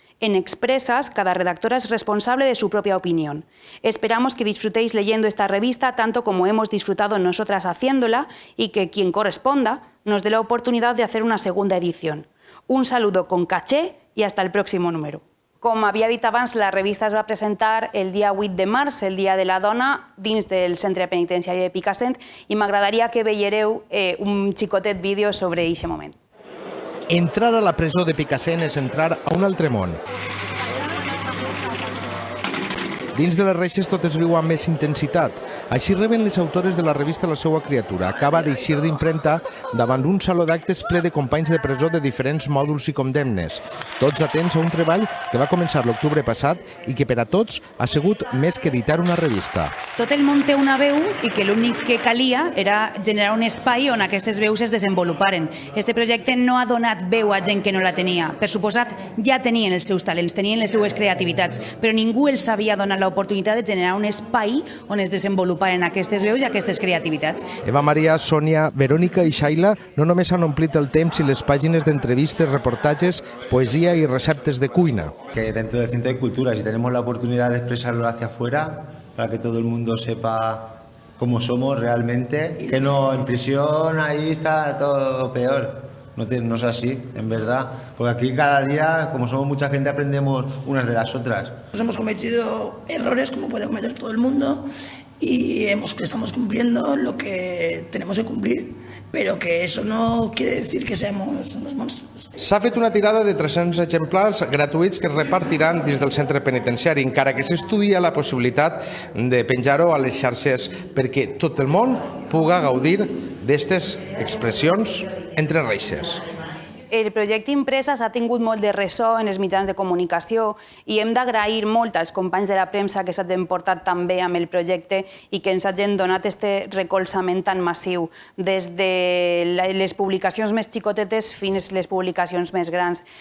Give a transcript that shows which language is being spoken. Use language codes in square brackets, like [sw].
[es] En Expresas, cada redactora es responsable de su propia opinión. Esperamos que disfrutéis leyendo esta revista tanto como hemos disfrutado nosotras haciéndola y que quien corresponda nos dé la oportunidad de hacer una segunda edición. Un saludo con caché y hasta el próximo número. [ca] Com havia dit abans, la revista es va presentar el dia 8 de març, el Dia de la Dona, dins del Centre Penitenciari de Picassent, i m'agradaria que veiéreu un xicotet vídeo sobre aquest moment. Entrar a la presó de Picassent és entrar a un altre món. Dins de les reixes tot es viu amb més intensitat. Així reben les autores de la revista la seva criatura. Acaba d'eixir d'impremta davant un saló d'actes ple de companys de presó de diferents mòduls i condemnes. Tots atents a un treball que va començar l'octubre passat i que per a tots ha sigut més que editar una revista. Tot el món té una veu i que l'únic que calia era generar un espai on aquestes veus es desenvoluparen. Este projecte no ha donat veu a gent que no la tenia. Per suposat, ja tenien els seus talents, tenien les seues creativitats, però ningú els havia donat l'oportunitat de generar un espai on es desenvoluparen aquestes veus i aquestes creativitats. Eva Maria, Sònia, Verònica i Shaila no només han omplit el temps i les pàgines d'entrevistes, reportatges, poesia i receptes de cuina. [es] Que dentro del Centro de Cultura, si tenemos la oportunidad de expresarlo hacia afuera, para que todo el mundo sepa cómo somos realmente, que no, en prisión ahí está todo peor. No es así, en verdad, porque aquí cada día, como somos mucha gente, aprendemos unas de las otras. Hemos cometido errores como puede cometer todo el mundo y estamos cumpliendo lo que tenemos que cumplir, pero que eso no quiere decir que seamos unos monstruos. [ca] S'ha fet una tirada de 300 exemplars gratuïts que es repartiran dins del centre penitenciari, encara que s'estudia la possibilitat de penjar-ho a les xarxes perquè tot el món puga gaudir d'aquestes expressions entre reixes. El projecte Impreses ha tingut molt de ressò en els mitjans de comunicació i hem d'agrair molt als companys de la premsa que s'hagin portat també amb el projecte i que ens hagin donat aquest recolzament tan massiu, des de les publicacions més xicotetes fins a les publicacions més grans.